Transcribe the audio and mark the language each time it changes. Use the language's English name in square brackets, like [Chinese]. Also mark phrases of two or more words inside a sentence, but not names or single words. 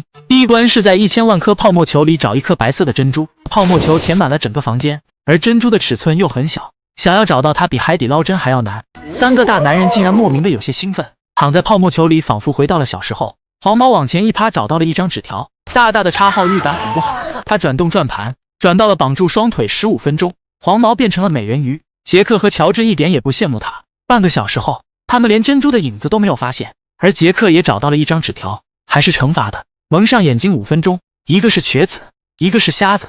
[Chinese] 第一關是在1000萬顆泡沫球裡找1顆白色的珍珠，泡沫球填滿了整個房間，而珍珠的尺寸又很小，想要找到它比海底撈針還要難。3個大男人竟然莫名的有些興奮，躺在泡沫球裡，仿佛回到了小時候。黃毛往前一趴，找到了一張紙條，大大的插號預感很不好。他轉動轉盤，轉到了綁住雙腿15分鐘，黃毛變成了美人魚。傑克和喬治一點也不羨慕他。半個小時後，他們連珍珠的影子都沒有發現，而傑克也找到了一張紙條，還是懲罰的，蒙上眼睛5分鐘，一個是瘸子，一個是瞎子。